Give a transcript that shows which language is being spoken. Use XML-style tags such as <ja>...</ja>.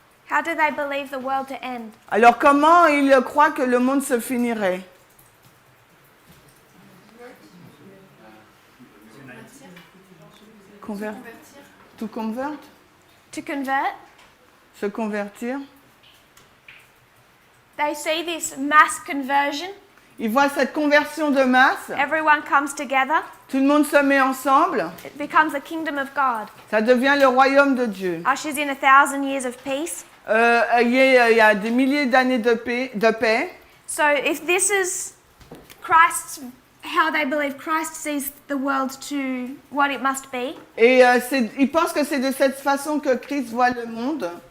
<en>How do they believe the world to end?</en> <fr>Alors, comment ils croient que le monde se finirait?</fr> <en>To convert? To convert?</en> <fr>Se convertir?</fr> <en>They see this mass conversion.</en> <fr>Ils voient cette conversion de masse.</fr> <en>Everyone comes together.</en> <fr>Tout le monde se met ensemble.</fr> <en>It becomes the kingdom of God.</en> <fr>Ça devient le royaume de Dieu.</fr> <en>Ushers in 1,000 years of peace.</en> <fr>Il y a des milliers d'années de paix.</fr> <en>So if this is Christ's, how they believe Christ sees the world to what it must be,</en> <fr>Et ils pensent que c'est de cette façon que Christ voit le monde,</fr>